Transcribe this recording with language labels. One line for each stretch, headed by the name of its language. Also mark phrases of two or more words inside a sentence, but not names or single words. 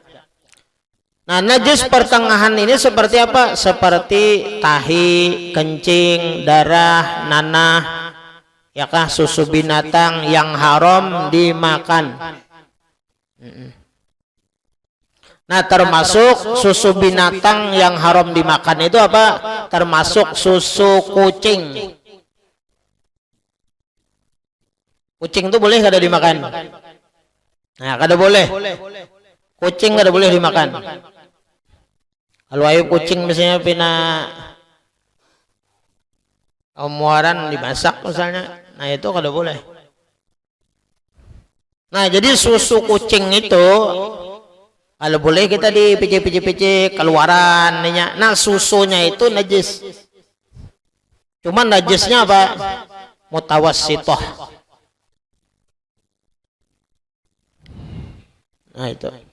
Indonesian: Nah, najis pertengahan ini seperti apa? Seperti tahi, kencing, darah, nanah, ya kah, susu binatang yang haram dimakan. Nah, termasuk susu binatang yang haram dimakan itu apa? Termasuk susu kucing. Kucing itu boleh kada dimakan? Nah, kada boleh.
Banjar: Kucing kada boleh dimakan. Kalau ayo kucing misalnya pina muaran dimasak misalnya, nah itu kada boleh.
Indonesian: Nah, jadi susu kucing itu kalau boleh kita di picik keluaran. Nah, susunya itu najis. Cuman najisnya apa? Mutawassithah. Nah, itu.